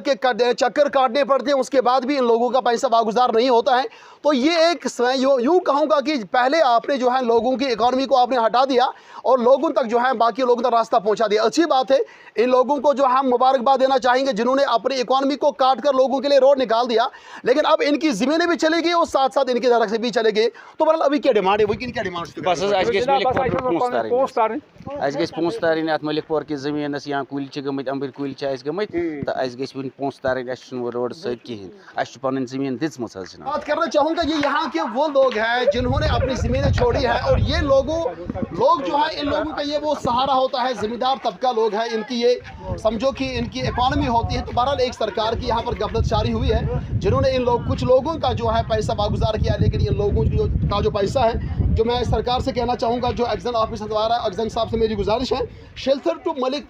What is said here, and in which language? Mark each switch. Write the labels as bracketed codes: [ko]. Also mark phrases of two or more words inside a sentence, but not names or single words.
[ur] کے چکر کاٹنے پڑتے ہیں اس کے بعد بھی ان لوگوں کا پیسہ واگزار نہیں ہوتا ہے تو یہ ایک یوں کہوں گا کہ پہلے آپ نے جو ہے لوگوں کی اکانومی کو آپ نے ہٹا دیا اور لوگوں تک جو ہے باقی لوگوں تک راستہ پہنچا دیا اچھی بات ہے ان لوگوں کو جو ہم مبارکباد دینا چاہیں گے جنہوں نے اپنی اکانومی کو کاٹ کر لوگوں کے لیے روڈ نکال دیا لیکن اب ان کی زمینیں بھی چلے گئی اور ساتھ ساتھ ان کے درخت بھی چلے گئے تو بہرحال ابھی کیا ڈیمانڈ ہے وہ کیا ڈیمانڈ [ks] بس حظ اَسہِ گژھِ مٔلِک پورٕ اَسہِ گژھِ پونٛسہٕ تارٕنۍ اَتھ مٔلِک پورٕ کِس زٔمیٖنَس یا کُلۍ چھِ گٔمٕتۍ اَمبٕرۍ کُلۍ چھِ اَسہِ گٔمٕتۍ تہٕ اَسہِ گژھِ وٕنہِ پونٛسہٕ تارٕنۍ اَسہِ چھُنہٕ روڈٕ سۭتۍ کِہیٖنۍ اَسہِ چھُ پَنٕنۍ زٔمیٖن دِژمٕژ حظ جِناب [ur] بات کرنا چاہوں گا یہ یہاں کے وہ لوگ ہیں جنہوں نے اپنی زمینیں چھوڑی ہیں اور یہ لوگ جو ہے ان لوگوں کا یہ وہ سہارا ہوتا ہے زمیندار طبقہ لوگ ہیں ان کی یہ سمجھو کہ ان کی اکانومی ہوتی ہے تو بہرحال ایک سرکار کی یہاں پر غفلت جاری ہوئی ہے جنہوں نے کچھ لوگوں کا جو ہے پیسہ واگزار کیا لیکن یہ لوگوں کا جو پیسہ ہے جو میں سرکار سے کہنا چاہوں گا جو [en] XEN office [ur] ہندوارہ ایگزن صاحب سے میری گزارش ہے شیلٹر ٹو ملک